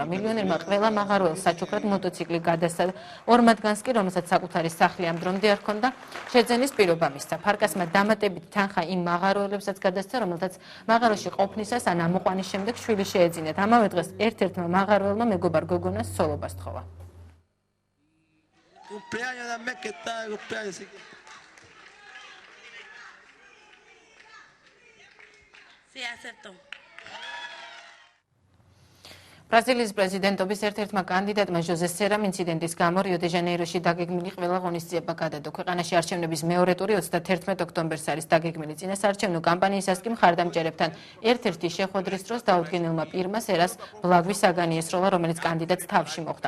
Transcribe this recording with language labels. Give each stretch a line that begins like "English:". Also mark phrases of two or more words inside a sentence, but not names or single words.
Georgian: მილიონერმა ყველა მაღაროელს საჩუქრად მოტოციკლი გადასცა, ორ მათგანს კი, რომელსაც საკუთარი სახლი ამ დრომდე არ ჰქონდა, შეძენის პირობა მისცა. ფარკასმა დამატებითი თანხა იმ მაღაროელებსაც გადასცა, რომელთაც მაღაროში ყოფნისას ან ამოყვანის შემდეგ შვილი შეეძინათ. ამავე დღეს ერთ-ერთმა მაღაროელმა მეგობარ გოგონას სოლობას თხოვა.
Spanish: cumpleaños también que está de cumpleaños. Sí, acepto.
Georgian: ბრაზილიის პრეზიდენტობის ერთ-ერთმა კანდიდატმა ჟოზე სერამ ინციდენტის გამო რიო-დე-ჟანეიროში დაგეგმილი ყველა ღონისძიება გადადო. ქვეყანაში არჩევნების მეორე ტური 31 ოქტომბერს არის დაგეგმილი. წინასაარჩევნო კამპანიისას კი მხარდამჭერებთან ერთ-ერთი შეხვედრის დროს დაუდგენელმა პირმა სერას ბლაგვი საგანი ესროლა, რომელიც კანდიდატს თავში მოხვდა.